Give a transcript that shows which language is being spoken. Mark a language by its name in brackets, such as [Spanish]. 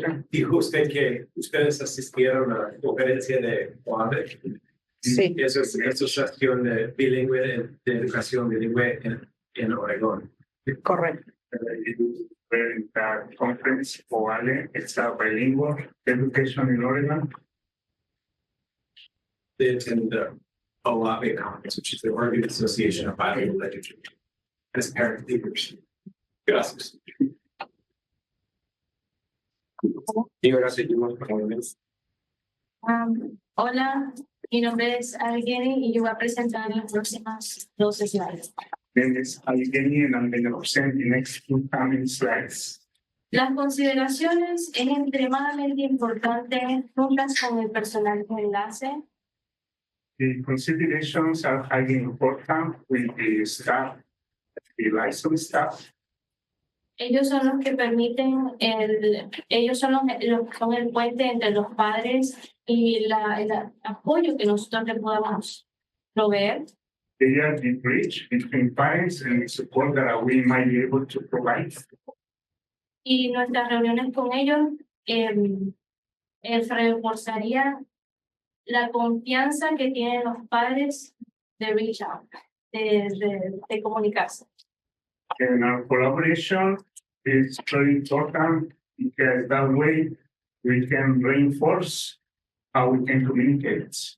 [Spanish] Dijo usted que ustedes asistieron a la conferencia de OAVE. Sí, Eso es Asociación de Bilingüe de Educación Bilingüe en Oregón. correcto. [English] In the conference for Ale, it's a bilingual education in Oregon. They attend the OAVE conference, which is the Oregon Association of Bilingual Education, as parent leaders. [Spanish] Gracias. Y ahora seguimos con el mes. Hola, mi nombre es Alguien y yo voy a presentar las próximas 12 slides. [English] Then it's Allegheny, and I'm going to present the next 2 coming slides. [Spanish] Las consideraciones es extremadamente importante juntas con el personal de enlace. [English] The considerations are highly important with the staff, the licensed staff. [Spanish] Ellos son los que permiten ellos son los que son el puente entre los padres y el apoyo que nosotros le podamos proveer. [English] They are the bridge between parents and the support that we might be able to provide. [Spanish] Y nuestras reuniones con ellos reforzaría la confianza que tienen los padres de [English] reach out, [Spanish] de comunicarse. [English] And our collaboration is very important because that way we can reinforce how we can communicate.